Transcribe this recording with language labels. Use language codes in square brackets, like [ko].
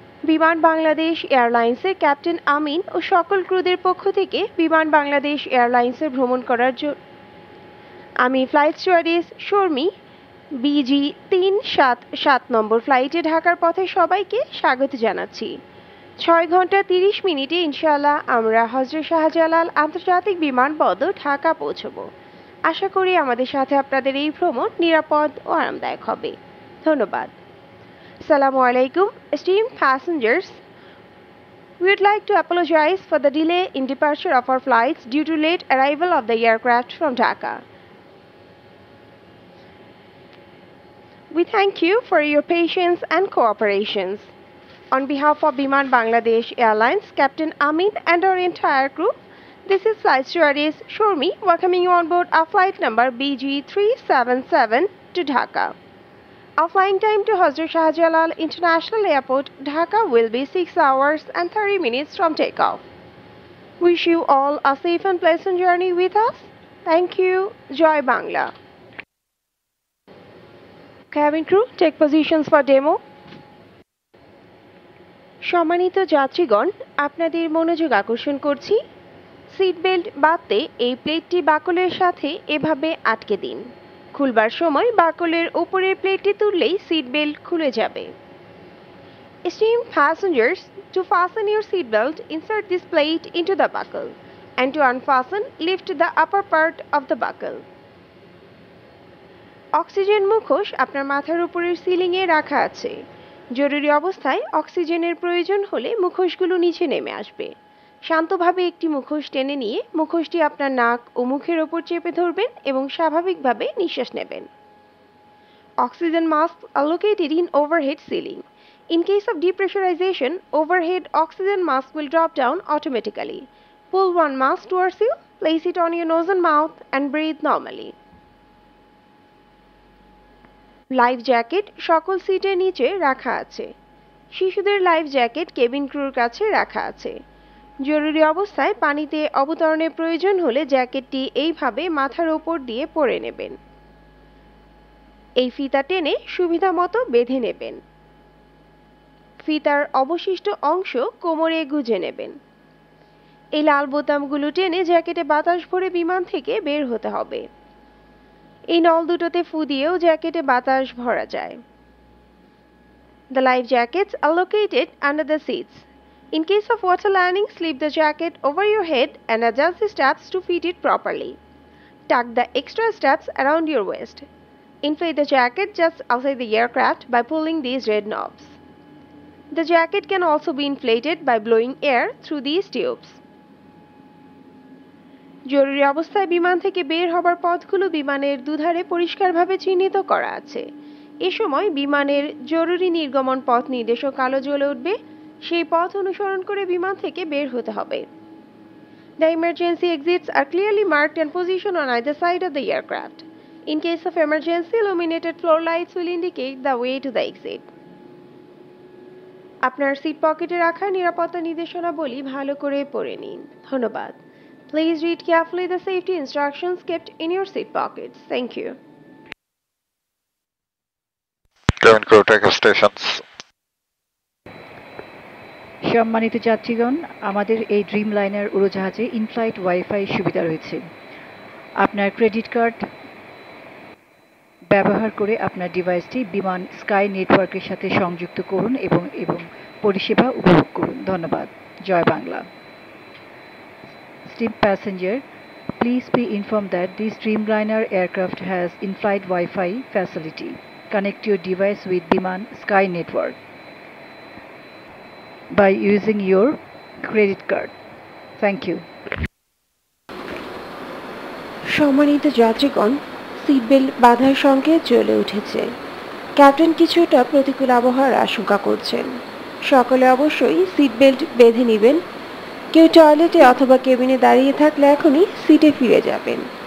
[bn] বিমান বাংলাদেশ এয়ারলাইন্সের ক্যাপ্টেন আমিন ও সকল ক্রুদের পক্ষ থেকে বিমান বাংলাদেশ এয়ারলাইন্সে ভ্রমণ করার জন্য আমি ফ্লাইট স্টুয়ার্ডেস শর্মী বিজি 377 নম্বর ফ্লাইটে ঢাকার পথে সবাইকে স্বাগত জানাচ্ছি। 6 ঘন্টা 30 মিনিটে ইনশাআল্লাহ আমরা হযরত শাহজালাল আন্তর্জাতিক বিমানবন্দর ঢাকা পৌঁছব। আশা করি আমাদের সাথে আপনাদের এই ভ্রমণ নিরাপদ ও আরামদায়ক হবে। ধন্যবাদ। [en] Assalamu alaikum, esteemed passengers. We would like to apologize for the delay in departure of our flights due to late arrival of the aircraft from Dhaka. We thank you for your patience and cooperations. On behalf of Biman Bangladesh Airlines, Captain Amin and our entire crew, this is Flight Stewardess Shormi welcoming you on board our flight number BG377 to Dhaka. Our flying time to Hazrat Shahjalal International Airport, Dhaka will be 6 hours and 30 minutes from takeoff. Wish you all a safe and pleasant journey with us. Thank you. Joy Bangla. Cabin crew, take positions for demo. [bn] সম্মানিত যাত্রীগণ, আপনাদের মনোযোগ আকর্ষণ করছি। Seat belt বাঁধতে এই প্লেটটি বাকলের সাথে এভাবে আটকে দিন। খুলবার সময় বাকলের উপরের প্লেটটি তুললেই সিট বেল্ট খুলে যাবে। [en] Esteemed passengers, to fasten your seat belt, insert this plate into the buckle, and to unfasten, lift the upper part of the buckle. [bn] Oxygen মুখোশ আপনার মাথার উপরের সিলিংয়ে রাখা আছে। জরুরি অবস্থায় অক্সিজেনের প্রয়োজন হলে মুখোশগুলো নিচে নেমে আসবে। শান্তভাবে একটি মুখোশ টেনে নিয়ে মুখোশটি আপনার নাক ও মুখের ওপর চেপে ধরবেন এবং স্বাভাবিকভাবে নিঃশ্বাস নেবেন। [en] Oxygen masks are located in overhead ceiling. In case of depressurization, overhead oxygen mask will drop down automatically. Pull one mask towards you, place it on your nose and mouth, and breathe normally. [bn] Life jacket সকল সিটের নিচে রাখা আছে। শিশুদের life jacket cabin ক্রুর কাছে রাখা আছে। জরুরি অবস্থায় পানিতে অবতরণের প্রয়োজন হলে জ্যাকেটটি এইভাবে মাথার ওপর দিয়ে পরে নেবেন। এই ফিতা টেনে সুবিধামতো বেঁধে নেবেন। ফিতার অবশিষ্ট অংশ কোমরে গুজে নেবেন। এই লাল বোতামগুলো টেনে জ্যাকেটে বাতাস ভরে বিমান থেকে বের হতে হবে। এই নল দুটোতে ফু দিয়েও জ্যাকেটে বাতাস ভরা যায়। [en] The life jackets are located under the seats. In case of water landing, slip the jacket over your head and adjust the straps to fit it properly. Tuck the extra straps around your waist. Inflate the jacket just outside the aircraft by pulling these red knobs. The jacket can also be inflated by blowing air through these tubes. [bn] জরুরি অবস্থায় বিমান থেকে বের হবার পথগুলো বিমানের দুধারে পরিষ্কারভাবে চিহ্নিত করা আছে। এ সময় বিমানের জরুরি নির্গমন পথ নির্দেশক আলো জ্বলে উঠবে, সেই পথ অনুসরণ করে বিমান থেকে বের হতে হবে। [en] The emergency exits are clearly marked and positioned on either side of the aircraft. In case of emergency, illuminated floor lights will indicate the way to the exit. [bn] আপনার সিট পকেটে রাখা নিরাপত্তা নির্দেশনাবলী ভালো করে পড়ে নিন। ধন্যবাদ। [en] Please read carefully the safety instructions kept in your seat pockets. Thank you. Cabin crew, take off stations. [bn] সম্মানিত যাত্রীগণ, আমাদের এই ড্রিম লাইনার উড়োজাহাজে ইনফ্লাইট ওয়াইফাই সুবিধা রয়েছে। আপনার ক্রেডিট কার্ড ব্যবহার করে আপনার ডিভাইসটি বিমান স্কাই নেটওয়ার্কের সাথে সংযুক্ত করুন এবং পরিষেবা উপভোগ করুন। ধন্যবাদ। জয় Bangla. [en] Esteemed passenger, please be informed that this Dreamliner aircraft has in-flight Wi-Fi facility. Connect your device with Biman Sky Network by using your credit card. Thank you. [bn] সম্মানিত যাত্রীগণ, সিট বেল্ট বাঁধার সংকেত জ্বলে উঠেছে। ক্যাপ্টেন কিছুটা প্রতিকূল আবহাওয়ার আশঙ্কা করছেন। সকলে অবশ্যই সিট বেল্ট বেঁধে নেবেন। কেউ টয়লেটে অথবা কেবিনে দাঁড়িয়ে থাকলে এখনই সিটে ফিরে যাবেন।